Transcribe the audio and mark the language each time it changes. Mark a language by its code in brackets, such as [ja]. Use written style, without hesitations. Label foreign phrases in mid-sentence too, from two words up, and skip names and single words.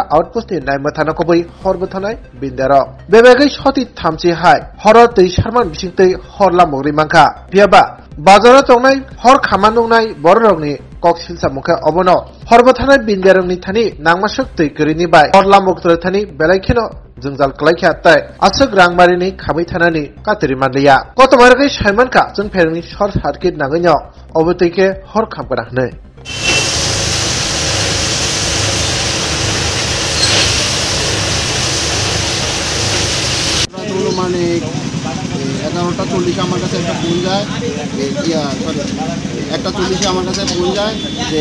[trp] आउटपोस्ट नि नाय मथाना कबै हर बथानाय बिन्दारो बेबगै सति थामसि हाय हर तै शर्मान बिसिंतै हरला मगरि मांखा बियाबा बाजारा तंनाय हर खामा नंनाय बररगनि कक्सिलसा मुखे अबनो हरबथानाय बिन्दारंनि थानि नांमासक तै करिनि बाय हरला मगत्र थानि बेलायखेनो जोंजाल कलायखा ताय आसक रांमारिनि खामै थानानि कातरि मानलिया कतमारगै साइमानका जों फेरनि [en] short circuit [trp] नागैनो अबतैके हर खामगराखनै [bn] মানে 11টা 40 আমার কাছে একটা ফোন যায় একটা 40 আমার কাছে ফোন যায় যে